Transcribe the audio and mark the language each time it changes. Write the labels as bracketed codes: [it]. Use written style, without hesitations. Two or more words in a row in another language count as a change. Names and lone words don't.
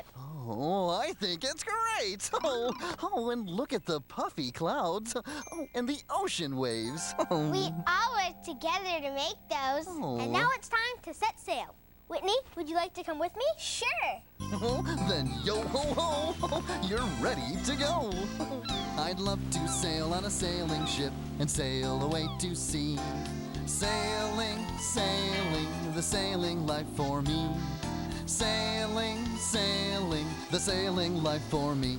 [en] Oh, I think it's great. Oh, and look at the puffy clouds. Oh, and the ocean waves. Oh. We all worked together to make those. Oh. And now it's time to set sail. Whitney, would you like to come with me? Sure. Then yo-ho-ho, you're ready to go. I'd love to sail on a sailing ship and sail away to sea. Sailing, sailing, the sailing life for me. Sailing, sailing, the sailing life for me.